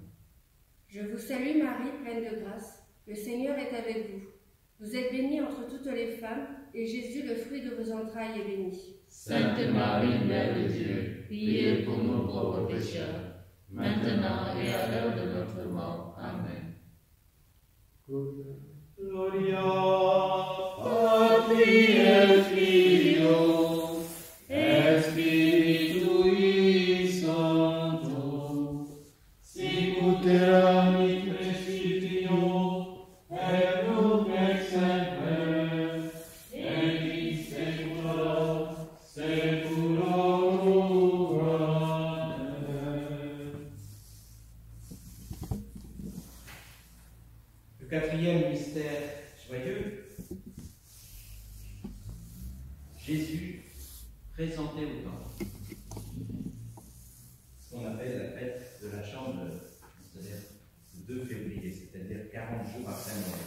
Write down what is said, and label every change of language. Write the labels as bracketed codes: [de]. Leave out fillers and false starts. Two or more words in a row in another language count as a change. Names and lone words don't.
[fr] Je vous salue Marie, pleine de grâce. Le Seigneur est avec vous. Vous êtes bénie entre toutes les femmes, et Jésus, le fruit de vos entrailles, est béni. Sainte Marie, Mère de Dieu, priez pour nous pauvres pécheurs, maintenant et à l'heure de notre mort. Amen. [la] Gloria Patri et Filio et Spiritui Sancto, sicut erat in principio et nunc et semper et in saecula saeculorum. Amen. [fr] Le quatrième mystère joyeux, Jésus présenté au temple. Ce qu'on appelle la fête de la Chandeleur, c'est-à-dire le 2 février, c'est-à-dire 40 jours après Noël.